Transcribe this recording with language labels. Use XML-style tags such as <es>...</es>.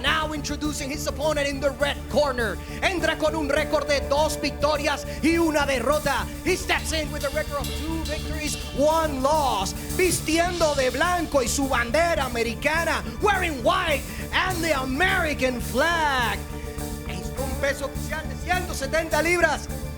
<en>Now introducing his opponent in the red corner.</en> <es>Entra con un récord de 2 victorias y 1 derrota.</es> <en>He steps in with a record of 2 victories, 1 loss.</en> <es>Vistiendo de blanco y su bandera americana.</es> <en>Wearing white and the American flag.</en> <es>Un peso oficial de 170 libras.</es>